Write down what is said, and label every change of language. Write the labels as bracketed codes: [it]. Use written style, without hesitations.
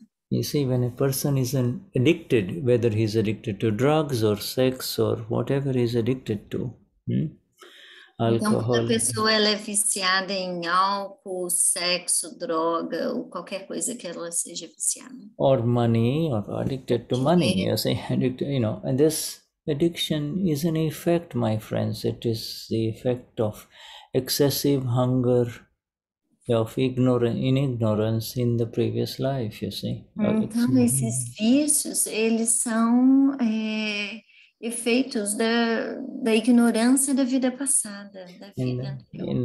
[en] You see, when a person is addicted, whether he's addicted to drugs or sex or whatever he's addicted to, [pt] então, quando a pessoa ela é viciada em álcool, sexo, droga ou qualquer coisa que ela seja viciada. [en] Or money, or addicted to money, you see, addicted, you know, and this addiction is an effect, my friends. It is the effect of excessive hunger, of ignorance in the previous life, you see. [pt] Então, esses vícios, eles são efeitos da ignorância da vida passada, da vida anterior.